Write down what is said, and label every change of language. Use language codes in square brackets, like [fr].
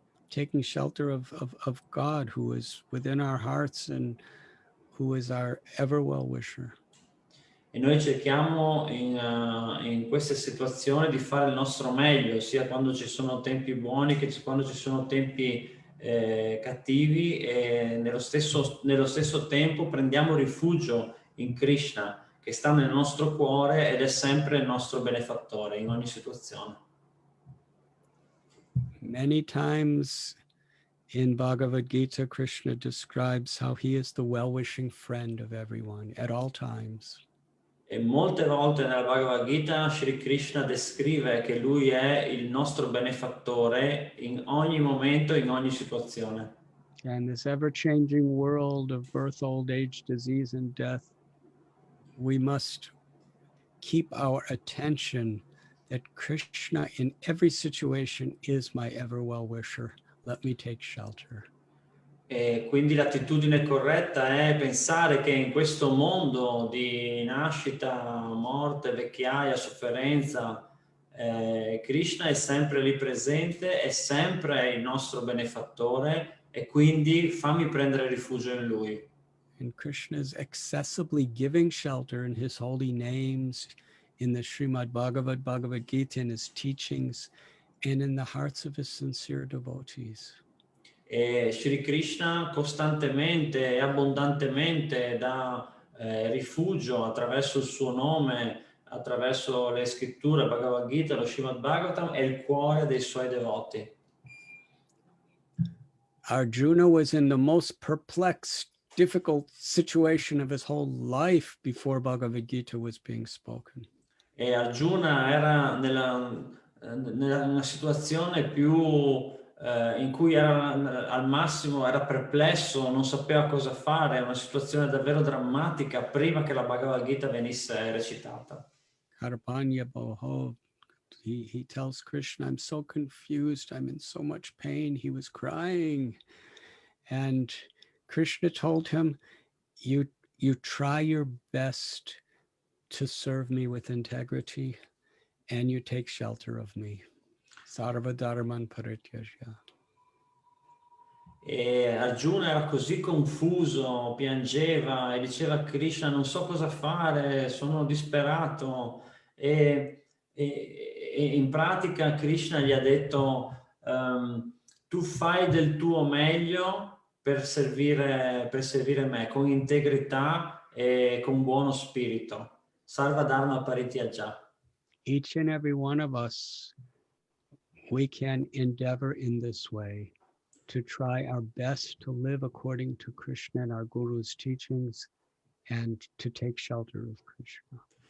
[en] Taking shelter of God, who is within our hearts and who is our ever well-wisher. [it] E noi cerchiamo in queste situazioni di fare il nostro meglio, sia quando ci sono tempi buoni che quando ci sono tempi cattivi, e nello stesso tempo prendiamo rifugio in Krishna, che sta nel nostro cuore ed è sempre il nostro benefattore in ogni situazione. [en] Many times in Bhagavad Gita, Krishna describes how he is the well-wishing friend of everyone at all times. [it] E molte volte nella Bhagavad Gita Shri Krishna descrive che lui è il nostro benefattore in ogni momento, in ogni situazione. [en] And this ever-changing world of birth, old age, disease, and death, we must keep our attention that Krishna in every situation is my ever well-wisher. Let me take shelter. [it] E quindi l'attitudine corretta è pensare che in questo mondo di nascita, morte, vecchiaia, sofferenza, Krishna è sempre lì presente, è sempre il nostro benefattore, e quindi fammi prendere rifugio in lui. [en] And Krishna is accessibly giving shelter in his holy names, in the Srimad Bhagavad Gita, in his teachings, and in the hearts of his sincere devotees. [it] E Shri Krishna costantemente e abbondantemente dà rifugio attraverso il suo nome, attraverso le scritture, Bhagavad Gita, lo Srimad Bhagavatam, è il cuore dei suoi devoti. [en] Arjuna was in the most perplexed, difficult situation of his whole life before Bhagavad Gita was being spoken. [it] E Arjuna era nella situazione più in cui era al massimo, era perplesso, non sapeva cosa fare, era una situazione davvero drammatica prima che la Bhagavad Gita venisse recitata. [en] Karpanya Boho, he tells Krishna, I'm so confused, I'm in so much pain. He was crying. And Krishna told him, you try your best to serve me with integrity, and you take shelter of me. [sa] Sarva Dharman Parityajya. [it] E Arjuna era così confuso, piangeva e diceva a Krishna non so cosa fare, sono disperato e in pratica Krishna gli ha detto tu fai del tuo meglio per servire me con integrità e con buono spirito. [sa] Sarva Dharma Parityaja. [en] Each and every one of us, we can endeavor in this way to try our best to live according to Krishna and our Guru's teachings and to take shelter of Krishna.